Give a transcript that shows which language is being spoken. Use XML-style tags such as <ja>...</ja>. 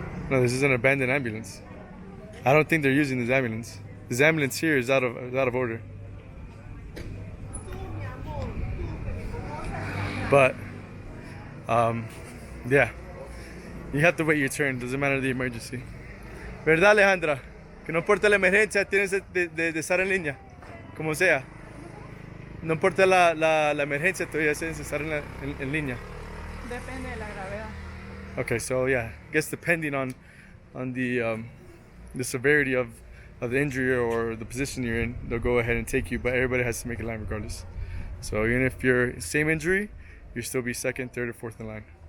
<en>No, this is an abandoned ambulance. I don't think they're using this ambulance. This ambulance here is out of order. But yeah, you have to wait your turn. Doesn't matter the emergency.</en> <es>¿Verdad, Alejandra? Que no importa la emergencia, tienes de estar en línea, como sea. No importa la emergencia, todavía tienes de estar en línea. Depende de la gravedad.</es> <en>Okay, so yeah, I guess depending on the severity of the injury or the position you're in, they'll go ahead and take you, but everybody has to make a line regardless. So even if you're same injury, you'll still be second, third, or fourth in line.</en>